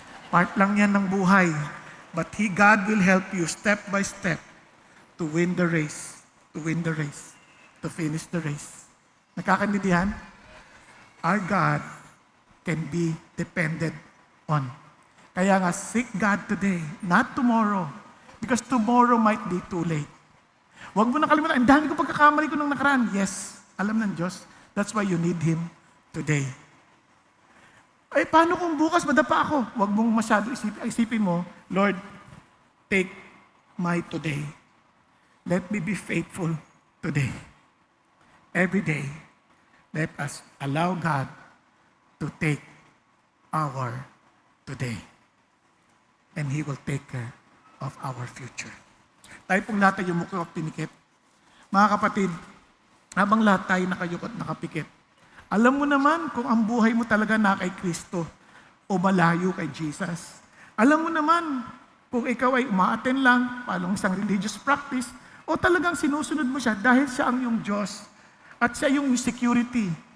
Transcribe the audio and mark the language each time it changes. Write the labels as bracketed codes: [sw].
[tl] Part lang yan ng buhay. [en] But God will help you step by step to win the race, to finish the race. [tl] Nakakaintindihan? [en] Our God can be depended on. [tl] Kaya nga, [en] seek God today, not tomorrow. Because tomorrow might be too late. [tl] Huwag mo nakalimutan, ang dami ko pagkakamali ko nung nakaraan. Yes, alam ng Diyos. [en] That's why you need Him today. [tl] Ay, paano kung bukas madapa ako? Huwag mong masyado isipin mo, [en] Lord, take my today. Let me be faithful today. Every day, let us allow God to take our today. And He will take care of our future. [tl] Tayo pong lahat ay yumuko at pinikit. Mga kapatid, habang lahat tayo nakayukot at nakapikit, alam mo naman kung ang buhay mo talaga na kay Kristo o malayo kay Jesus. Alam mo naman kung ikaw ay umaaten lang, palong isang religious practice, o talagang sinusunod mo siya dahil siya ang iyong Diyos at siya yung security.